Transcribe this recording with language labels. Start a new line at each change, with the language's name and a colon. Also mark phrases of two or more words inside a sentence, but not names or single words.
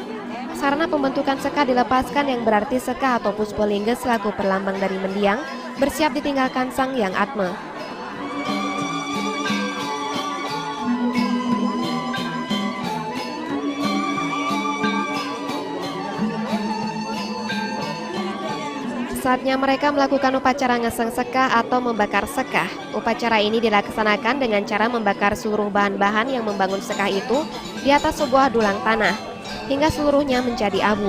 Indonesian: Sarana pembentukan sekah dilepaskan yang berarti sekah atau Puspolingga selaku perlambang dari Mendiang bersiap ditinggalkan Sang Hyang Atma. Saatnya mereka melakukan upacara ngeseng sekah atau membakar sekah. Upacara ini dilaksanakan dengan cara membakar seluruh bahan-bahan yang membangun sekah itu di atas sebuah dulang tanah, hingga seluruhnya menjadi abu.